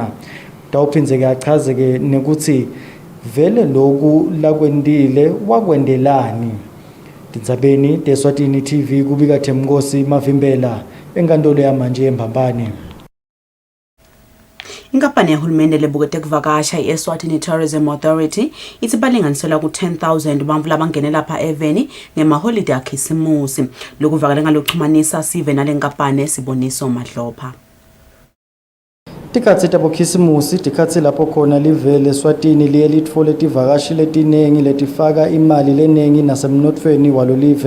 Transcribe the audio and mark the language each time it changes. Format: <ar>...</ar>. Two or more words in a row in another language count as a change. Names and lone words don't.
<ss>Utawuphindze ke achaze ke nekuthi vele lokhu lakwendile wakwendelani. Tindzabeni teSwatini TV kubika Themkosi Mavimbela enkantolo yamanje eMbambane. Inkampani yahulumende lebukete kuvakasha i-Eswatini Tourism Authority ithi balinganisela ku-10,000 bantfu labangene lapha eveni ngemaholide akhisimusi. Lokuvakala ngalokuxhumanisa sive nalenkampani Siboniso Madlopha. Tikhatsi tabokhisimusi tikhatsi lapho khona livele Eswatini liye litfole tivakashi letinengi letifaka imali lenengi nasemnotfweni walolive.</ss>